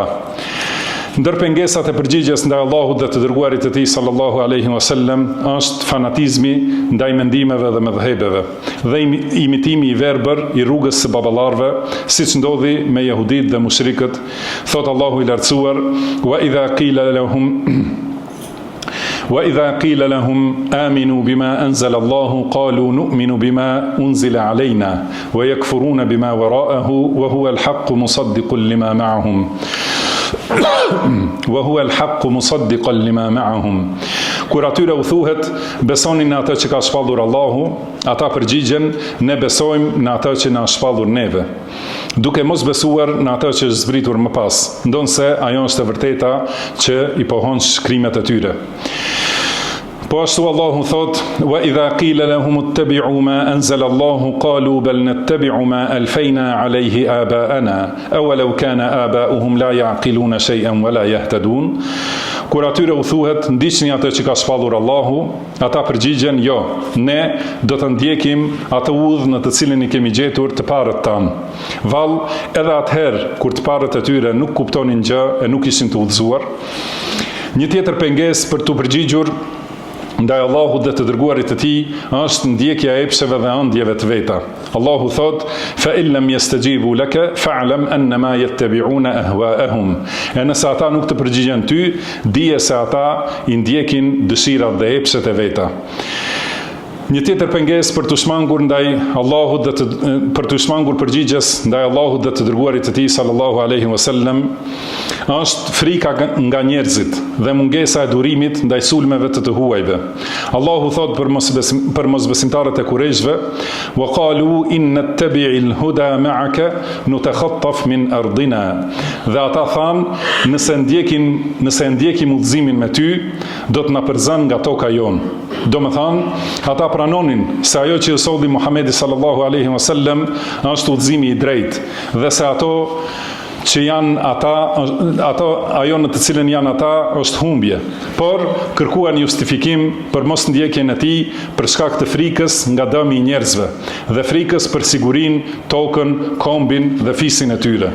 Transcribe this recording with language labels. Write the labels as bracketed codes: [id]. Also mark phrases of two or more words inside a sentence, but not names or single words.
[sq] Ndër pengesat e përgjigjes ndaj Allahut dhe të dërguarit të tij [ar] صلى الله عليه وسلم [sq] është fanatizmi ndaj mendimeve dhe mëdhëhebeve dhe imitimi i verbër i rrugës së baballarëve, siç ndodhi me jehudit dhe mushrikët. Thot Allahu i lartësuar, [ar] وإذا قيل لهم آمنوا بما أنزل الله قالوا نؤمن بما أنزل علينا ويكفرون بما وراءه وهو الحق مصدقا لما معهم وهو الحق مصدقا لما معهم. [sq] Kur atyre u thuhet, besoni në atë që ka shpallur Allahu, ata përgjigjen, ne besojmë në atë që na shpallur neve, duke mos besuar në atë që është zbritur më pas, ndonse ajo është e vërteta që i pohon shkrimet e tyre. Po ashtu Allahu thot, [ar] وإذا قيل لهم اتبعوا ما أنزل الله قالوا بل نتبع ما ألفينا عليه آباءنا أو لو كان آباؤهم لا يعقلون شيئا ولا يهتدون. [sq] Kur atyre u thuhet, ndiqni atë që ka shpallur Allahu, ata përgjigjen, jo, ne do të ndjekim atë udhë në të cilin i kemi gjetur të parët tanë. Vallë, edhe atëherë kur të parët e tyre nuk kuptonin gjë e nuk ishin të udhëzuar. Një tjetër pengesë për të përgjigjur ndaj Allahut dhe të dërguarit të tij është ndjekja e epsheve dhe ëndjeve të veta. Allahu thot, [ar] فإن لم يستجيبوا لك فاعلم أنما يتبعون أهواءهم. [sq] E nëse ata nuk të përgjigjen ty, dije se ata i ndjekin dëshirat dhe epshet e veta. Një tjetër pengesë për të shmangur ndaj Allahut dhe për të shmangur përgjigjes ndaj Allahut dhe të dërguarit të tij [ar] صلى الله عليه وسلم [sq] është frika nga njerëzit dhe mungesa e durimit ndaj sulmeve të huajve. Allahu thot për mosbesimtarët e Kurejshve, [ar] وقالوا إن نتبع الهدى معك نتخطف من أرضنا. [sq] Dhe ata thanë, nëse ndjekim udhëzimin me ty, do të na përzan nga toka jonë. Do më thanë, ata pranonin se ajo që solli Muhamedi [ar] صلى الله عليه وسلم [sq] është udhëzimi i drejtë dhe se ato që janë ajo në të cilën janë ata është humbje, por kërkuan justifikim për mos ndjekjen e tij për shkak të frikës nga dëmi i njerëzve dhe frikës për sigurinë, tokën, kombin dhe fisin e tyre.